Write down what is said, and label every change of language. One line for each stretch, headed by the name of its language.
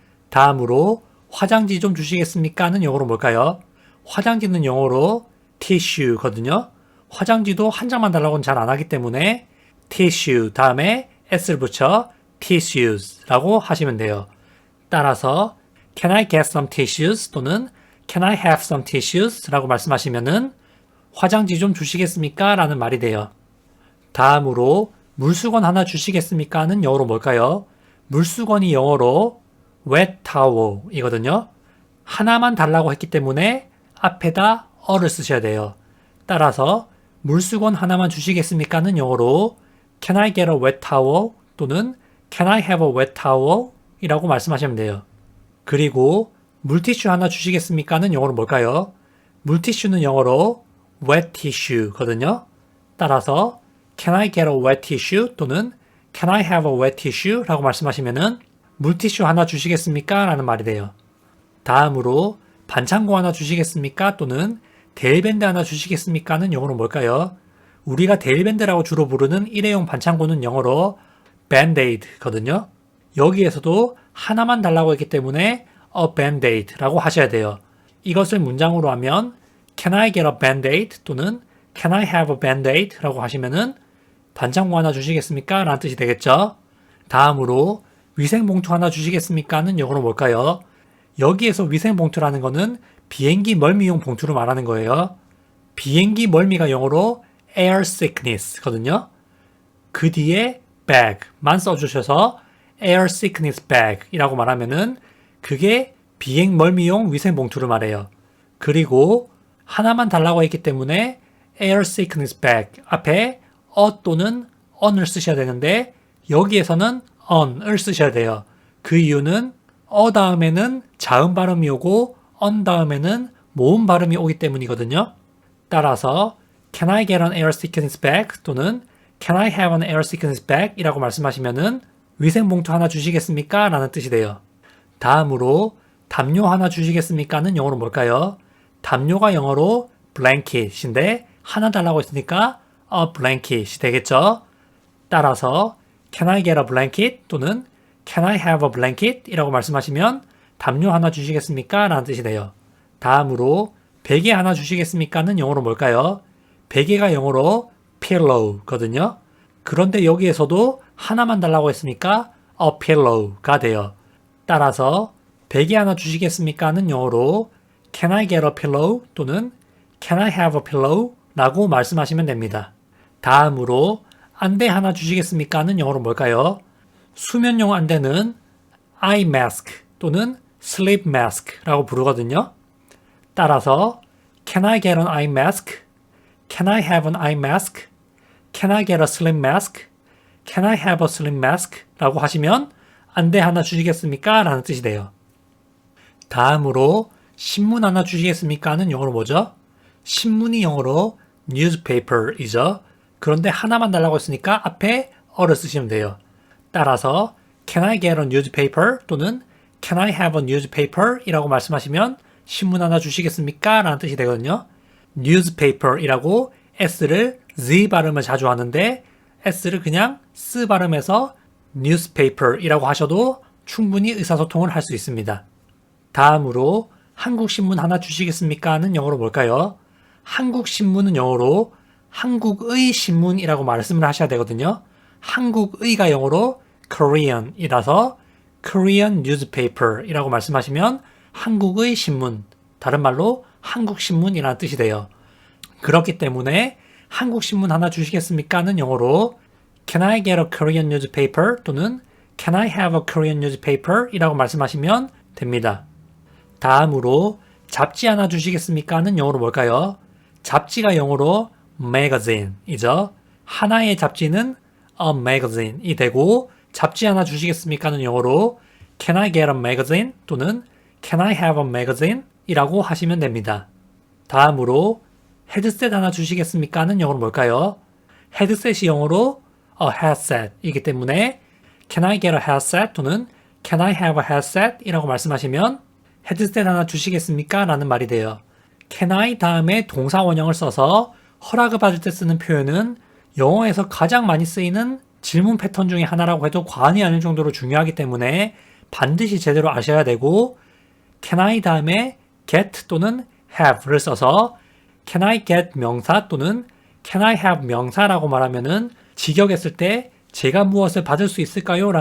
Korean: 다음으로 화장지 좀 주시겠습니까? 는 영어로 뭘까요? 화장지는 영어로 tissue거든요. 화장지도 한 장만 달라고는 잘 안 하기 때문에 tissue 다음에 s를 붙여 tissues라고 하시면 돼요.
English: 따라서 can I get some tissues 또는 can I have some tissues
Korean: 라고 말씀하시면은 화장지 좀 주시겠습니까? 라는 말이 돼요. 다음으로 물수건 하나 주시겠습니까? 는 영어로 뭘까요? 물수건이 영어로 wet towel 이거든요. 하나만 달라고 했기 때문에 앞에다 어를 쓰셔야 돼요. 따라서 물수건 하나만 주시겠습니까? 는 영어로
English: can I get a wet towel 또는 can I have a wet towel
Korean: 이라고 말씀하시면 돼요. 그리고 물티슈 하나 주시겠습니까? 는 영어로 뭘까요? 물티슈는 영어로 wet tissue 거든요. 따라서
English: can I get a wet tissue
Korean: 또는
English: can I have a wet tissue
Korean: 라고 말씀하시면은 물티슈 하나 주시겠습니까? 라는 말이 돼요. 다음으로 반창고 하나 주시겠습니까? 또는 데일밴드 하나 주시겠습니까?는 영어로 뭘까요? 우리가 데일밴드라고 주로 부르는 일회용 반창고는 영어로 band-aid거든요. 여기에서도 하나만 달라고 했기 때문에 a band-aid라고 하셔야 돼요. 이것을 문장으로 하면
English: Can I get a band-aid? 또는 Can I have a band-aid?
Korean: 라고 하시면은 반창고 하나 주시겠습니까? 라는 뜻이 되겠죠. 다음으로 위생봉투 하나 주시겠습니까? 는 영어로 뭘까요? 여기에서 위생봉투라는 거는 비행기 멀미용 봉투를 말하는 거예요. 비행기 멀미가 영어로 air sickness 거든요. 그 뒤에 bag만 써주셔서 air sickness bag 이라고 말하면은 그게 비행 멀미용 위생봉투를 말해요. 그리고 하나만 달라고 했기 때문에 air sickness bag 앞에 a 또는 on을 쓰셔야 되는데 여기에서는 on을 쓰셔야 돼요. 그 이유는 a 다음에는 자음 발음이 오고 on 다음에는 모음 발음이 오기 때문이거든요.
English: 따라서 Can I get an air sickness bag? 또는 Can I have an air sickness bag?
Korean: 이라고 말씀하시면은 위생봉투 하나 주시겠습니까? 라는 뜻이 돼요. 다음으로 담요 하나 주시겠습니까? 는 영어로 뭘까요? 담요가 영어로 blanket인데 하나 달라고 했으니까 a blanket이 되겠죠?
English: 따라서 Can I get a blanket? 또는 Can I have a blanket?
Korean: 이라고 말씀하시면 담요 하나 주시겠습니까? 라는 뜻이 돼요. 다음으로 베개 하나 주시겠습니까? 는 영어로 뭘까요? 베개가 영어로 pillow거든요. 그런데 여기에서도 하나만 달라고 했으니까 a pillow가 돼요. 따라서 베개 하나 주시겠습니까? 는 영어로
English: Can I get a pillow? 또는 Can I have a pillow?
Korean: 라고 말씀하시면 됩니다. 다음으로 안대 하나 주시겠습니까? 는 영어로 뭘까요? 수면용 안대는 eye mask 또는 sleep mask 라고 부르거든요.
English: 따라서 Can I get an eye mask? Can I have an eye mask? Can I get a sleep mask? Can I have a sleep mask?
Korean: 라고 하시면 안대 하나 주시겠습니까? 라는 뜻이 돼요. 다음으로 신문 하나 주시겠습니까? 는 영어로 뭐죠? 신문이 영어로 newspaper이죠. 그런데 하나만 달라고 했으니까 앞에 어를 쓰시면 돼요.
English: 따라서 Can I get a newspaper? 또는 Can I have a newspaper?
Korean: 이라고 말씀하시면 신문 하나 주시겠습니까? 라는 뜻이 되거든요. newspaper 이라고 S를 Z 발음을 자주 하는데 S를 그냥 S 발음해서 newspaper 이라고 하셔도 충분히 의사소통을 할 수 있습니다. 다음으로 한국신문 하나 주시겠습니까? 는 영어로 뭘까요? 한국신문은 영어로 한국의 신문이라고 말씀을 하셔야 되거든요. 한국의가 영어로 Korean 이라서 Korean newspaper 이라고 말씀하시면 한국의 신문, 다른 말로 한국신문이라는 뜻이 돼요. 그렇기 때문에 한국신문 하나 주시겠습니까? 는 영어로
English: Can I get a Korean newspaper? 또는 Can I have a Korean newspaper?
Korean: 이라고 말씀하시면 됩니다. 다음으로 잡지 하나 주시겠습니까? 는 영어로 뭘까요? 잡지가 영어로 magazine 이죠. 하나의 잡지는 a magazine 이 되고 잡지 하나 주시겠습니까?
English: 는 영어로 Can I get a magazine? 또는 Can I have a magazine?
Korean: 이라고 하시면 됩니다. 다음으로 헤드셋 하나 주시겠습니까? 는 영어로 뭘까요? 헤드셋이 영어로
English: a headset
Korean: 이기 때문에
English: Can I get a headset? 또는 Can I have a headset?
Korean: 이라고 말씀하시면 헤드셋 하나 주시겠습니까? 라는 말이 돼요. Can I 다음에 동사 원형을 써서 허락을 받을 때 쓰는 표현은 영어에서 가장 많이 쓰이는 질문 패턴 중에 하나라고 해도 과언이 아닐 정도로 중요하기 때문에 반드시 제대로 아셔야 되고 Can I 다음에 get 또는 have를 써서 Can I get 명사 또는 Can I have 명사라고 말하면은 직역했을 때 제가 무엇을 받을 수 있을까요?